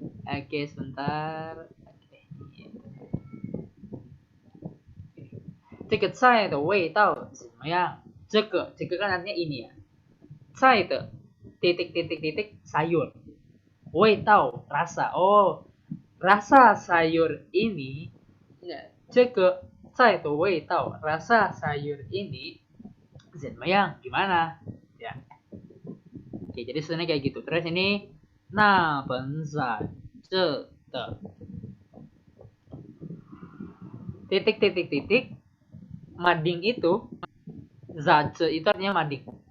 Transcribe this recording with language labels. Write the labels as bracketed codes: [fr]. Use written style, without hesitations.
[id] Oke, sebentar. Oke. [zh] 这个菜的味道怎么样？ [id] 这个kan artinya ini ya. 菜的 titik sayur. 味道 rasa. Oh, rasa sayur ini. [zh] Ya, 这个菜的味道 [id] rasa sayur ini [zh] 怎么样？ [id] gimana? Ya. Oke, jadi sebenarnya kayak gitu. Terus ini [zh] 那本在这的 [id] titik mading itu zace itu artinya mading.